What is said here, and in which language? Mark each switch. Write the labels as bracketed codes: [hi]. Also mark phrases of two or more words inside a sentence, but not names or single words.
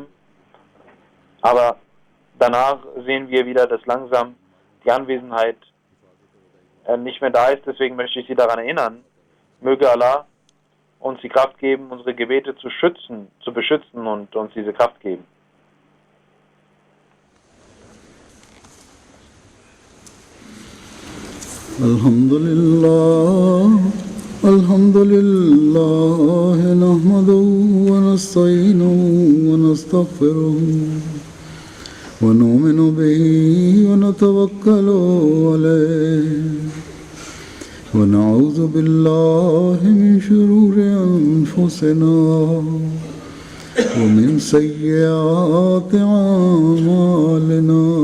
[de] Aber danach sehen wir wieder, dass langsam die Anwesenheit nicht mehr da ist. Deswegen möchte ich Sie daran erinnern, möge Allah uns die Kraft geben, unsere Gebete zu beschützen und uns diese Kraft geben. [ar] الحمد لله، نحمده ونستعينه ونستغفره ونؤمن به ونتوكل عليه ونعوذ بالله من شرور أنفسنا ومن سيئات أعمالنا